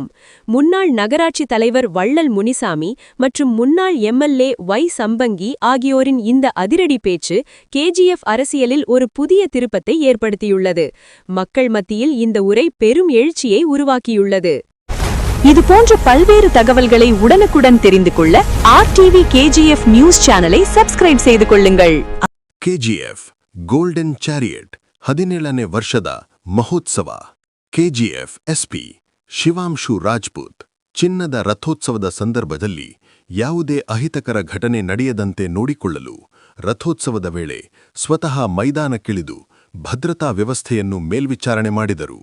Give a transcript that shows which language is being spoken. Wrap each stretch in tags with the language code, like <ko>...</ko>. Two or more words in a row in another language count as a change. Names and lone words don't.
<ta>முன்னாள் நகராட்சி தலைவர் வள்ளல் முனிசாமி மற்றும் முன்னாள் MLA ஒய் சம்பங்கி ஆகியோரின் இந்த அதிரடி பேச்சு KGF அரசியலில் ஒரு புதிய திருப்பத்தை ஏற்படுத்தியுள்ளது. மக்கள் மத்தியில் இந்த உரை பெரும் எழுச்சியை உருவாக்கியுள்ளது. இது போன்ற பல்வேறு தகவல்களை உடனுக்குடன் தெரிந்து கொள்ள RTV KGF</ta> <en>news channel subscribe</en> <ta>செய்து கொள்ளுங்கள்.</ta> <kn>KGF</kn> <en>golden chariot</en> <kn>17ನೇ ವರ್ಷದ ಮಹೋತ್ಸವ. KGF SP ಶಿವಾಂಶು ರಾಜ್ಪುತ್ ಚಿನ್ನದ ರಥೋತ್ಸವದ ಸಂದರ್ಭದಲ್ಲಿ ಯಾವುದೇ ಅಹಿತಕರ ಘಟನೆ ನಡೆಯದಂತೆ ನೋಡಿಕೊಳ್ಳಲು ರಥೋತ್ಸವದ ವೇಳೆ ಸ್ವತಃ ಮೈದಾನಕ್ಕಿಳಿದು ಭದ್ರತಾ ವ್ಯವಸ್ಥೆಯನ್ನು ಮೇಲ್ವಿಚಾರಣೆ ಮಾಡಿದರು.</kn>